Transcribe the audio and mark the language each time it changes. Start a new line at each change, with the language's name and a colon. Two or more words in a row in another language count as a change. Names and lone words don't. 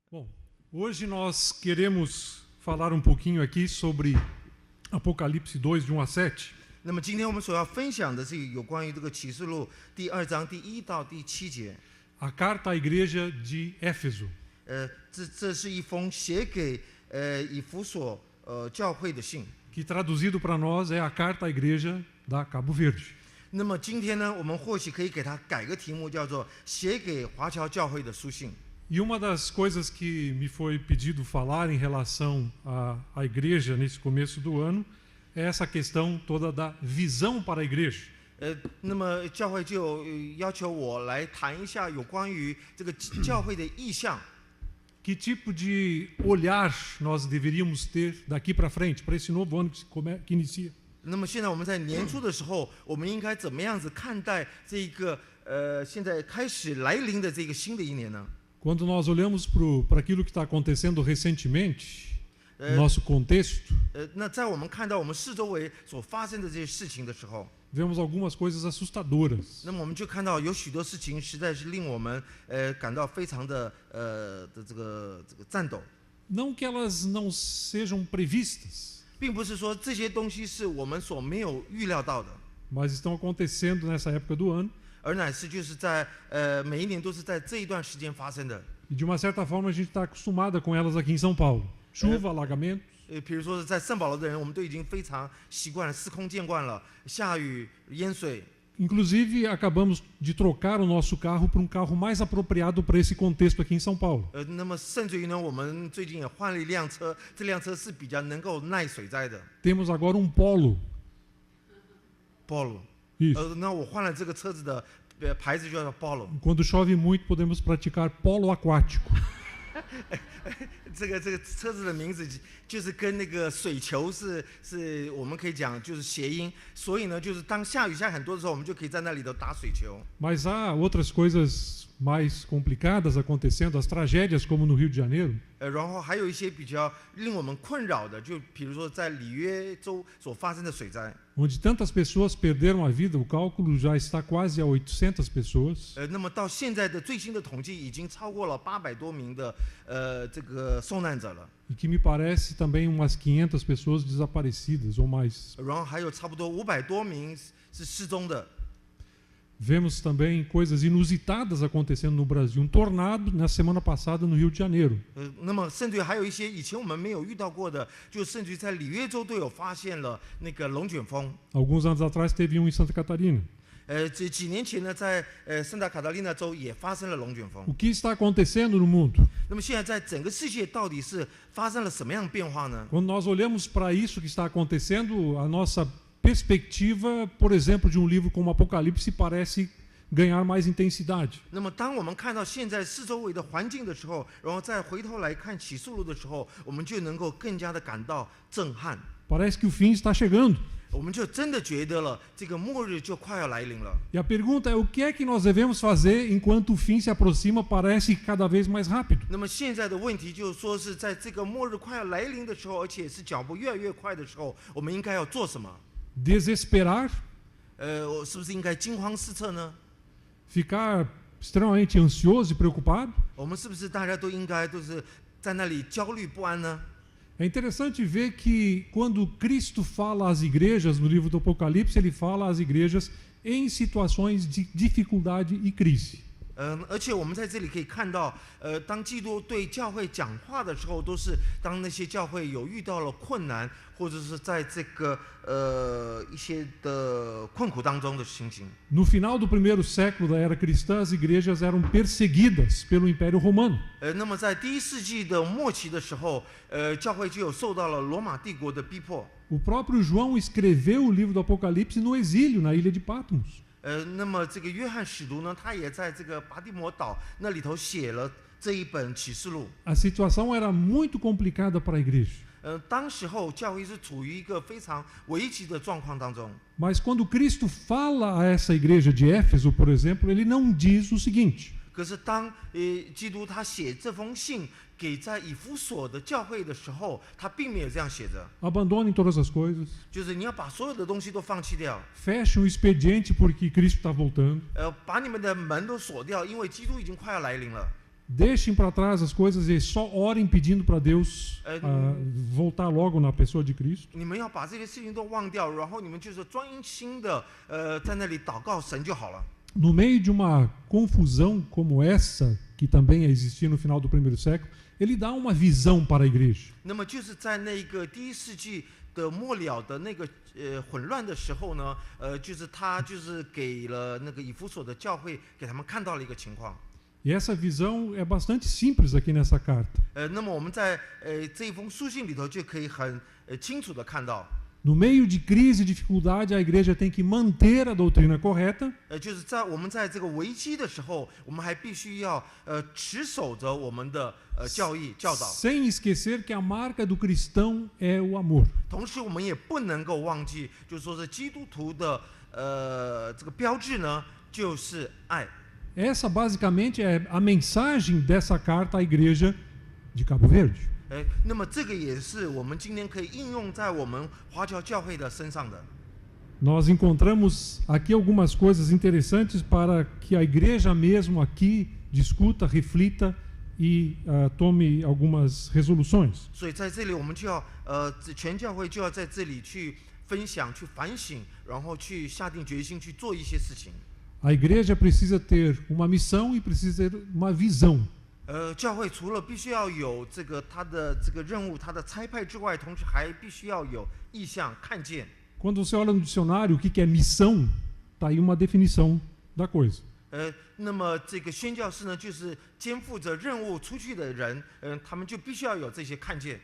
Portuguese: Bom, hoje nós queremos falar um pouquinho aqui sobre Apocalipse 2, de 1 a 7.
Chinese: 那么今天我们所要分享的是有关于这个启示录第2章第1到第7节。
Portuguese: A carta à igreja de Éfeso.
Chinese: 这是一封写给以弗所教会的信。
Portuguese: Que traduzido para nós é a carta à igreja da Cabo Verde.
Chinese: 那么今天呢，我们或许可以给它改个题目，叫做写给华侨教会的书信。
Portuguese: E uma das coisas que me foi pedido falar em relação à igreja nesse começo do ano é essa questão toda da visão para a igreja.
Chinese: 那么教会就要求我来谈一下有关于这个教会的意向。
Portuguese: Que tipo de olhar nós deveríamos ter daqui para frente, para esse novo ano que inicia?
Chinese: 那么现在我们在年初的时候，我们应该怎么样子看待这一个现在开始来临的这个新的一年呢？
Portuguese: Quando nós olhamos para aquilo que está acontecendo recentemente, no nosso contexto,
Chinese: 那在我们看到我们四周围所发生的这些事情的时候，
Portuguese: vemos algumas coisas assustadoras.
Chinese: 那么我们就看到有许多事情实在是令我们感到非常的这个颤抖。
Portuguese: Não que elas não sejam previstas,
Chinese: 并不是说这些东西是我们所没有预料到的，
Portuguese: mas estão acontecendo nessa época do ano.
Chinese: 而乃是就是在每一年都是在这一段时间发生的。
Portuguese: E de uma certa forma a gente está acostumada com elas aqui em São Paulo. Chuva, alagamentos.
Chinese: 比如说在圣保罗的人，我们都已经非常习惯了，司空见惯了，下雨、淹水。
Portuguese: Inclusive, acabamos de trocar o nosso carro por um carro mais apropriado para esse contexto aqui em São Paulo.
Chinese: 那么甚至于呢，我们最近也换了一辆车，这辆车是比较能够耐水灾的。
Portuguese: Temos agora um Polo.
Chinese: Polo。
Portuguese: Isso.
Chinese: 那我换了这个车子的牌子就叫 Polo。
Portuguese: Quando chove muito, podemos praticar polo aquático.
Chinese: 这个车子的名字就是跟那个水球是我们可以讲就是谐音，所以呢，就是当下雨下很多的时候，我们就可以在那里头打水球。
Portuguese: Mas há outras coisas mais complicadas acontecendo, as tragédias como no Rio de Janeiro.
Chinese: 然后还有一些比较令我们困扰的，就比如说在里约州所发生的水灾。
Portuguese: Onde tantas pessoas perderam a vida, o cálculo já está quase a 800 pessoas.
Chinese: 那么到现在的最新的统计，已经超过了800多名的这个受难者了。
Portuguese: E que me parece também umas 500 pessoas desaparecidas ou mais.
Chinese: 然后还有差不多500多名是失踪的。
Portuguese: Vemos também coisas inusitadas acontecendo no Brasil. Um tornado na semana passada no Rio de Janeiro.
Chinese: 那么甚至于还有一些以前我们没有遇到过的，就甚至于在里约州都有发现了那个龙卷风。
Portuguese: Alguns anos atrás teve um em Santa Catarina.
Chinese: 这几年前呢，在圣达卡塔利纳州也发生了龙卷风。
Portuguese: O que está acontecendo no mundo?
Chinese: 那么现在在整个世界到底是发生了什么样的变化呢？
Portuguese: Quando nós olhamos para isso que está acontecendo, a nossa perspectiva, por exemplo, de um livro como Apocalipse parece ganhar mais intensidade.
Chinese: 那么当我们看到现在四周围的环境的时候，然后再回头来看启示录的时候，我们就能够更加的感到震撼。
Portuguese: Parece que o fim está chegando.
Chinese: 我们就真的觉得了，这个末日就快要来临了。
Portuguese: E a pergunta é o que é que nós devemos fazer enquanto o fim se aproxima, parece cada vez mais rápido.
Chinese: 那么现在的问题就是说，是在这个末日快要来临的时候，而且是脚步越来越快的时候，我们应该要做什么？
Portuguese: Desesperar,
Chinese: 我是不是应该惊慌失措呢？
Portuguese: ficar extremamente ansioso e preocupado.
Chinese: 我们是不是大家都应该都是在那里焦虑不安呢？
Portuguese: É interessante ver que quando Cristo fala às igrejas no livro do Apocalipse, ele fala às igrejas em situações de dificuldade e crise.
Chinese: 而且我们在这里可以看到，当基督对教会讲话的时候，都是当那些教会有遇到了困难，或者是在这个一些的困苦当中的情形。
Portuguese: No final do primeiro século da era cristã, as igrejas eram perseguidas pelo Império Romano.
Chinese: 那么在第1世纪的末期的时候，教会就有受到了罗马帝国的逼迫。
Portuguese: O próprio João escreveu o livro do Apocalipse no exílio, na ilha de Patmos.
Chinese: 那么这个约翰使徒呢，他也在这个拔地摩岛那里头写了这一本启示录。
Portuguese: A situação era muito complicada para a igreja.
Chinese: 当时候教会是处于一个非常危急的状况当中。
Portuguese: Mas quando Cristo fala a essa igreja de Éfeso, por exemplo, ele não diz o seguinte:
Chinese: 可是当基督他写这封信给在以弗所的教会的时候，他并没有这样写着，
Portuguese: abandonem todas as coisas,
Chinese: 就是你要把所有的东西都放弃掉，
Portuguese: fechem o expediente porque Cristo está voltando.
Chinese: 把你们的门都锁掉，因为基督已经快要来临了。
Portuguese: deixem para trás as coisas e só orem pedindo para Deus voltar logo na pessoa de Cristo.
Chinese: 你们要把这些事情都忘掉，然后你们就是专心的在那里祷告神就好了。
Portuguese: No meio de uma confusão como essa, que também existia no final do primeiro século, ele dá uma visão para a igreja.
Chinese: 那么就是在那个第一世纪的末了的那个混乱的时候呢，就是他就是给了那个以弗所的教会给他们看到了一个情况。
Portuguese: E essa visão é bastante simples aqui nessa carta.
Chinese: 那么我们在这一封书信里头就可以很清楚的看到。
Portuguese: No meio de crise e dificuldade, a igreja tem que manter a doutrina correta.
Chinese: 就是在我们在这个危机的时候，我们还必须要持守着我们的教义教导。
Portuguese: Sem esquecer que a marca do cristão é o amor.
Chinese: 同时，我们也不能够忘记，就是说是基督徒的这个标志呢，就是爱。
Portuguese: Essa basicamente é a mensagem dessa carta à igreja de Cabo Verde.
Chinese: 那么这个也是我们今天可以应用在我们华侨教会的身上的。
Portuguese: Nós encontramos aqui algumas coisas interessantes para que a igreja mesmo aqui discuta, reflita e tome algumas resoluções.
Chinese: 所以在这里我们就要全教会就要在这里去分享、去反省，然后去下定决心去做一些事情。
Portuguese: A igreja precisa ter uma missão e precisa ter uma visão.
Chinese: 教会除了必须要有这个他的这个任务、他的差派之外，同时还必须要有意向、看见。
Portuguese: Quando você olha no dicionário o que é missão, está aí uma definição da coisa.
Chinese: 那么这个宣教士呢，就是肩负着任务出去的人，他们就必须要有这些看见。